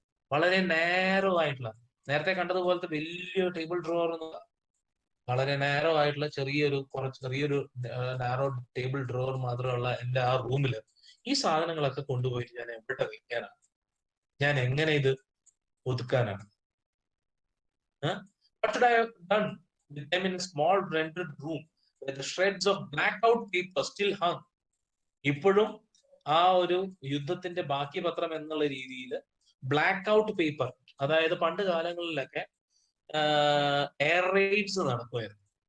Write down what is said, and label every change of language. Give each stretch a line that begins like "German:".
Malayalam: വളരെ നാരോ ആയിട്ടുള്ള, നേരത്തെ കണ്ടതുപോലത്തെ വലിയ ടേബിൾ ഡ്രോവർ ഒന്നും, വളരെ നാരോ ആയിട്ടുള്ള ചെറിയൊരു നാരോ ടേബിൾ ഡ്രോവർ മാത്രമുള്ള എന്റെ ആ റൂമില് ഈ സാധനങ്ങളൊക്കെ കൊണ്ടുപോയിട്ട് ഞാൻ എവിടെ വെക്കാനാണ്? ഞാൻ എങ്ങനെ ഇത് ഒതുക്കാനാണ്?
English: What should I have done with them in a small rented room where the shreds of blackout paper still hung?
Malayalam: ഇപ്പോഴും ആ ഒരു യുദ്ധത്തിന്റെ ബാക്കി പത്രം എന്നുള്ള രീതിയിൽ ബ്ലാക്ക് ഔട്ട് പേപ്പർ, അതായത് പണ്ട് കാലങ്ങളിലൊക്കെ എയർ റെയ്ഡ്സ് നടക്കുമായിരുന്നു.